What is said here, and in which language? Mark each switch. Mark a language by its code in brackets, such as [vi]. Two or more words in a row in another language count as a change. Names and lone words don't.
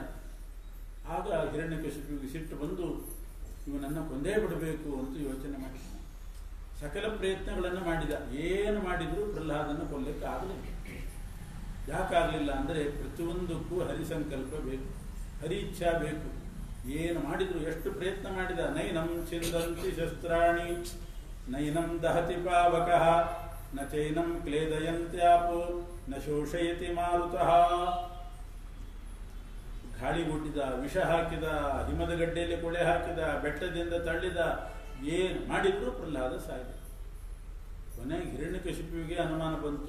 [kn] ಆಗ ಹಿರಣ್ಯಕಶಿಪುವಿಗೆ ಸಿಟ್ಟು ಬಂದು ಇವನನ್ನು ಕೊಂದೇ ಬಿಡಬೇಕು ಅಂತ ಯೋಚನೆ ಮಾಡಿದ. ಸಕಲ ಪ್ರಯತ್ನಗಳನ್ನು ಮಾಡಿದ, ಏನು ಮಾಡಿದರೂ ಪ್ರಹ್ಲಾದನ್ನು ಕೊಲ್ಲಕ್ಕೆ ಆಗಲಿಲ್ಲ. ಯಾಕಾಗಲಿಲ್ಲ ಅಂದರೆ ಪ್ರತಿಯೊಂದಕ್ಕೂ ಹರಿಸಂಕಲ್ಪ ಬೇಕು, ಹರಿ ಇಚ್ಛಾ ಬೇಕು. ಏನು ಮಾಡಿದ್ರು, ಎಷ್ಟು ಪ್ರಯತ್ನ ಮಾಡಿದ. [sa] ನೈನಂ ಚಿಂದಂತಿ ಶಸ್ತ್ರಾಣಿ ನೈನಂ ದಹತಿ ಪಾವಕಃ ನ ಚೈನಂ ಕ್ಲೇದಯಂತ್ಯಾಪೋ ನ ಶೋಷಯತಿ ಮಾರುತಃ. [kn] ಗಾಳಿಗುಟ್ಟಿದ, ವಿಷ ಹಾಕಿದ, ಹಿಮದ ಗಡ್ಡೆಯಲ್ಲಿ ಕೊಳೆ ಹಾಕಿದ, ಬೆಟ್ಟದಿಂದ ತಳ್ಳಿದ, ಏನು ಮಾಡಿದ್ರು ಪ್ರಹ್ಲಾದ ಸಾಯಿದ. ಕೊನೆಗೆ ಹಿರಣ್ಯಕಶಿಪುವಿಗೆ ಅನುಮಾನ ಬಂತು.